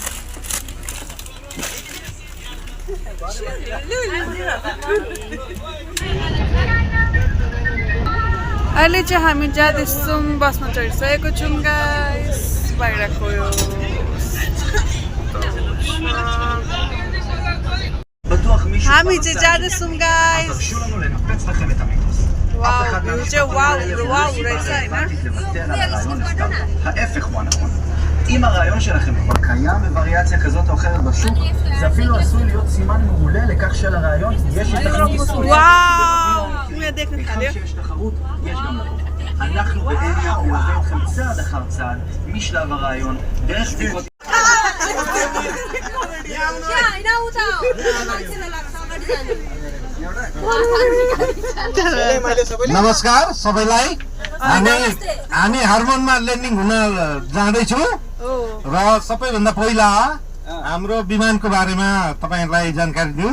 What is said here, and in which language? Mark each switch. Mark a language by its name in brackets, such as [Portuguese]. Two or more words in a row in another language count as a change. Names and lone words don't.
[Nepali] अहिले चाहिँ हामी जाँदैछौँ, बसमा चढिसकेको छौँ गाइस। बाहिरको यो हामी चाहिँ जाँदैछौँ गाइस। वाउ, भ्यू चाहिँ वाउ रहेछ हैन। [Hebrew] אם הרעיון שלכם כבר קיים בווריאציה כזאת או אחרת בשוק, זה אפילו עשוי להיות סימן מעולה לכך שלרעיון יש התחרות ישראלית. וואו, היכן שיש תחרות, יש גם לקוחות. אנחנו באניה נלווה אתכם צעד אחר צעד, משלב הרעיון, דרך בדיקות... [Nepali] नमस्कार सबैलाई। हामी हार्मोनमा ल्यान्डिङ हुन जाँदैछौँ र सबैभन्दा पहिला हाम्रो विमानको बारेमा तपाईहरुलाई जानकारी दिउँ।